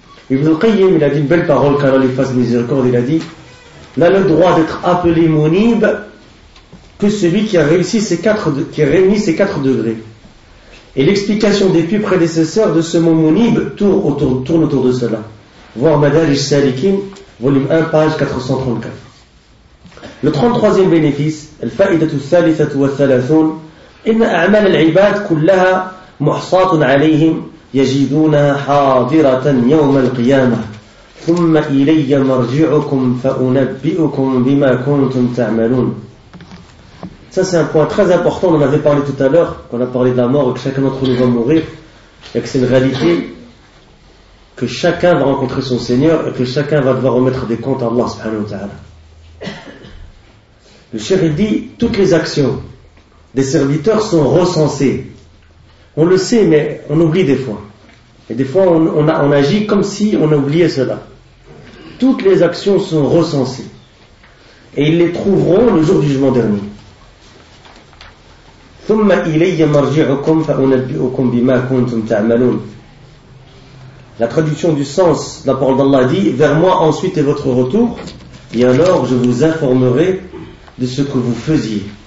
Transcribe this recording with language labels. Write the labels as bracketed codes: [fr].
[fr] Ibn Qayyim, il a dit une belle parole, qu'Allah lui fasse miséricorde, il a dit, n'a le droit d'être appelé munib que celui qui a réussi ses quatre, qui a réuni ses 4 degrés. Et l'explication des plus prédécesseurs de ce mot munib tourne autour de cela. Voir Madarij Salikin, volume 1, page 434. Le 33e bénéfice, [ar] الفائدة الثالثة والثلاثون, إن أعمال العباد كلها محصاة عليهم يجدونها حاضرة يوم القيامة ثم إلي مرجعكم فأنبئكم بما كنتم تعملون. [fr] Ça c'est un point très important, on avait parlé tout à l'heure, qu'on a parlé de la mort et que chacun d'entre nous va mourir, et que c'est une réalité que chacun va rencontrer son Seigneur et que chacun va devoir remettre des comptes à Allah subhanahu wa ta'ala. Le cheikh dit, toutes les actions des serviteurs sont recensées. On le sait, mais on oublie des fois. Et des fois, on agit comme si on oubliait cela. Toutes les actions sont recensées. Et ils les trouveront le jour du jugement dernier. [ar] ثم إلي مرجعكم فأنبئكم بما كنتم تعملون. [fr] La traduction du sens, la parole d'Allah dit, vers moi ensuite est votre retour, et alors je vous informerai de ce que vous faisiez.